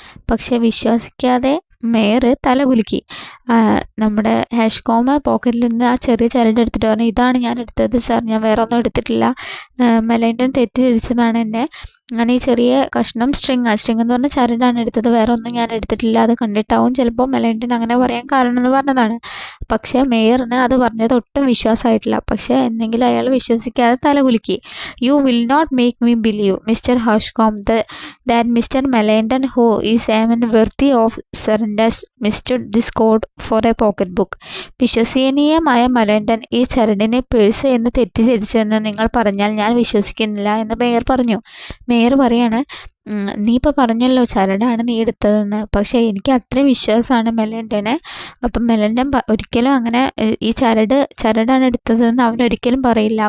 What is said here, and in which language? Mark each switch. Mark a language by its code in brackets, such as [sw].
[ml] പക്ഷെ വിശ്വസിക്കാതെ മേയർ തലകുലുക്കി. നമ്മുടെ ഹാഷ്കോം പോക്കറ്റിൽ നിന്ന് ആ ചെറിയ ചരട് എടുത്തിട്ട് പറഞ്ഞു, ഇതാണ് ഞാൻ എടുത്തത് സാർ, ഞാൻ വേറെ ഒന്നും എടുത്തിട്ടില്ല, മെലൻഡൻ തെറ്റിദ്ധരിച്ചതാണ് എന്നെ, ഞാൻ ഈ ചെറിയ കഷ്ണം സ്ട്രിങ് എന്ന് പറഞ്ഞ ചരടാണ് എടുത്തത്, വേറെ ഒന്നും ഞാൻ എടുത്തിട്ടില്ല, അത് കണ്ടിട്ടാവും ചിലപ്പോൾ മെലൻഡൻ അങ്ങനെ പറയാൻ കാരണം എന്ന് പറഞ്ഞതാണ്. പക്ഷേ മേയറിന് അത് പറഞ്ഞത് ഒട്ടും വിശ്വാസമായിട്ടില്ല. പക്ഷേ എന്തെങ്കിലും അയാൾ വിശ്വസിക്കാതെ തലകുലുക്കി. [en] You will not make me believe mister Hashcom that Mr. Melandon, who is even worthy of surrenders, mistook this code for a pocket book. [ml] വിശ്വസനീയമായ മെലൻഡൻ ഈ ചരടിനെ പേഴ്സ് എന്ന് തെറ്റിദ്ധരിച്ചെന്ന് നിങ്ങൾ പറഞ്ഞാൽ ഞാൻ വിശ്വസിക്കുന്നില്ല എന്ന് മേയർ പറഞ്ഞു. മേയർ പറയാണ്, നീ ഇപ്പോൾ പറഞ്ഞല്ലോ ചരടാണ് നീ എടുത്തതെന്ന്, പക്ഷേ എനിക്ക് അത്രയും വിശ്വാസമാണ് മെലൻഡനെ. അപ്പം മെലൻഡൻ ഒരിക്കലും അങ്ങനെ ഈ ചരടാണ് എടുത്തതെന്ന് അവൻ ഒരിക്കലും പറയില്ല.